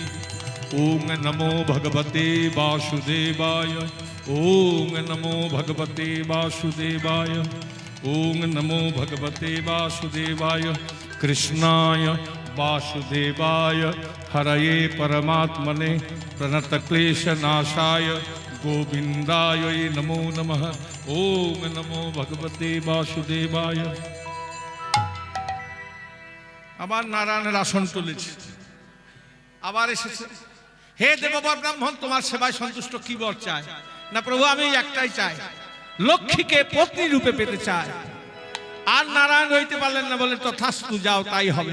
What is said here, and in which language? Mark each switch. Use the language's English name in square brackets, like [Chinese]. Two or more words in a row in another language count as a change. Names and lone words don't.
[Sanskrit] ओम नमो भगवते वासुदेवाय, ओम नमो भगवते वासुदेवाय, ओम नमो भगवते वासुदेवाय। कृष्णाय वासुदेवाय हरये परमात्मने प्रणतक्लेशनाशाय गोविंदाय नमो नमः। ओम नमो भगवते वासुदेवाय। [Bangla] আবার নারায়ণের আসন তুলেছে, আবার এসেছে। হে দেববর ব্রাহ্মণ, তোমার সেবায় সন্তুষ্ট কি বর চাই? না প্রভু আমি একটাই চাই, লক্ষ্মীকে পত্নী রূপে পেতে চাই। আর নারায়ণ হইতে পারলেন না, বলে তথাস্তু, যাও তাই হবে।